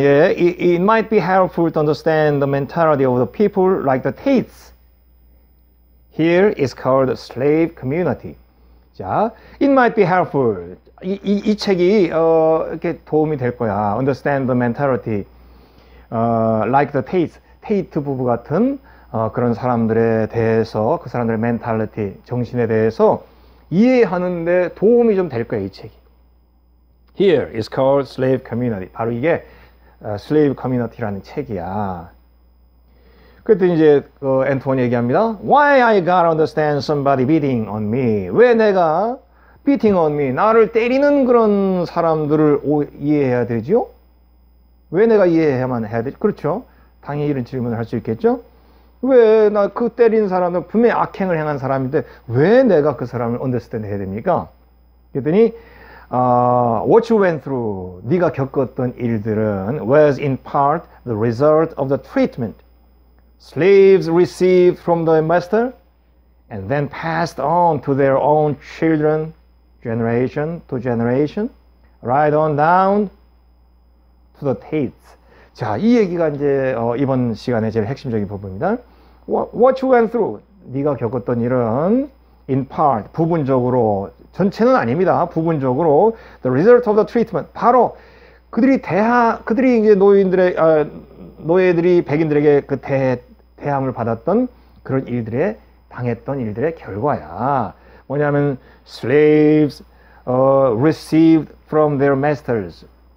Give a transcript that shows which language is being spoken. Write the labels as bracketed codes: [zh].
[en] 예, it might be helpful to understand the mentality of the people like the Tates. Here is called slave community. 자, it might be helpful. [ko] 이 책이 이렇게 도움이 될 거야. [en] Understand the mentality like the Tates. [ko] 테이트 부부 같은 그런 사람들에 대해서 그 사람들의 멘탈리티, 정신에 대해서 이해하는데 도움이 좀 될 거예요, 이 책이. [en] Here is called slave community. [ko] 바로 이게 slave community라는 책이야. 그랬더니 이제 앤톤이 얘기합니다. [en] Why I gotta understand somebody beating on me? [ko] 왜 내가 beating on me, 나를 때리는 그런 사람들을 이해해야 되죠? 왜 내가 이해해야만 해야 되죠? 그렇죠? 당연히 이런 질문을 할 수 있겠죠? 왜 나 그 때린 사람은 분명히 악행을 행한 사람인데 왜 내가 그 사람을 understand 해야 됩니까? 그랬더니 [en] what you went through, [ko] 네가 겪었던 일들은 [en] was in part the result of the treatment slaves received from the master and then passed on to their own children generation to generation right on down to the Tates. [ko] 자, 이 얘기가 이제 이번 시간의 제일 핵심적인 부분입니다. [en] What you went through, [ko] 네가 겪었던 일은 [en] in part, [ko] 부분적으로, 전체는 아닙니다. 부분적으로 [en] the result of the treatment, [ko] 바로 그들이 이제 노예들이 백인들에게 그 대함을 받았던 그런 일들에 당했던 일들의 결과야. 뭐냐면 [en] slaves received from their masters.